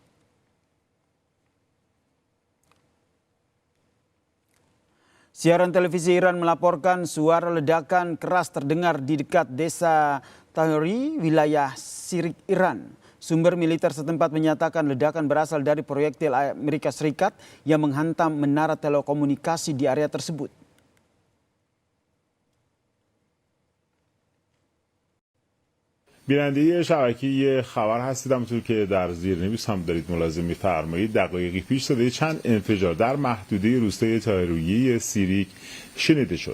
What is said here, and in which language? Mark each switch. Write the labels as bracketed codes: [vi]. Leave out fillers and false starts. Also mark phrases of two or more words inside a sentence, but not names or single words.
[id] Siaran televisi Iran melaporkan suara ledakan keras terdengar di dekat desa Tahri, wilayah Sirik, Iran. Sumber militer setempat menyatakan ledakan berasal dari proyektil Amerika Serikat yang menghantam menara telekomunikasi di area tersebut. [fa] بیننده شبکه خبر هستید. همونطور که در زیرنویس هم دارید ملاحظه می‌فرمایید، دقایقی پیش صدای چند انفجار در محدوده روستای طاهریه سیریک شنیده شد.